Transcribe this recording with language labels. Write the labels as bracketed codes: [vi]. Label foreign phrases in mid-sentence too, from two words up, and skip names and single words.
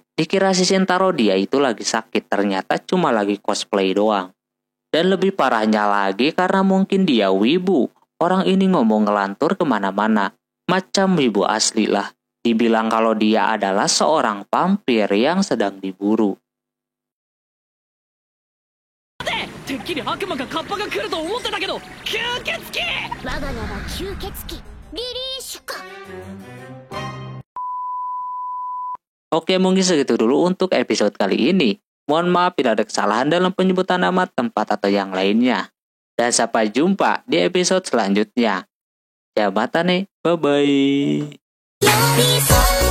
[id] Dikira si Shintaro dia itu lagi sakit, ternyata cuma lagi cosplay doang. Dan lebih parahnya lagi karena mungkin dia wibu. Orang ini ngomong ngelantur kemana-mana. Macam wibu asli lah. Dibilang kalau dia adalah seorang vampir yang sedang diburu. [ja] てっきり悪魔かカッパが来ると思ってたけど吸血鬼我が名は吸血鬼リリーシュか [id] Oke, mungkin segitu dulu untuk episode kali ini. Mohon maaf bila ada kesalahan dalam penyebutan nama, tempat, atau yang lainnya. Dan sampai jumpa di episode selanjutnya. Jabatane, bye-bye.